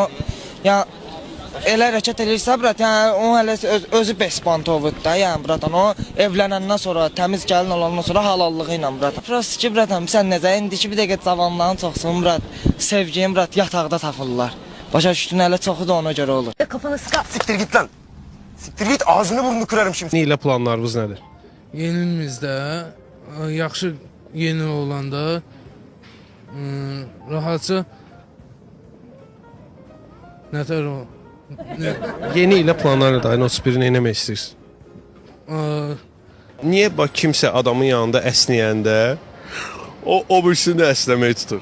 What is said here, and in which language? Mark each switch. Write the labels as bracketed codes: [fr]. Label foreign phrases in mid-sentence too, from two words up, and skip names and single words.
[az] Yəni elə hərəkət edirsə brat, yəni o hələ özü bespantovdur da, yəni bratan o evlənəndən sonra təmiz gəlin olandan sonra halallığı ilə bratan. Prosta ki bratam sən necə indiki bir dəqiqə cavanların çoxsun brat, sevgin brat yataqda tapırlar. Başa düşdün hələ çoxu da ona görə olur. [tr] kafanı sıkar. Siktir git lan. Siktir git ağzını burnunu kırarım şimdi. [az] Nə ilə planlarınız nədir? Yenimizdə yaxşı yeni olanda rahatca Nətər o? Yeni ilə planlarla da ayın 31-ni eləmək istəyirsən? Niyə bax kimsə adamın yanında əsnəyəndə o birisini də əsnəməyi tutur?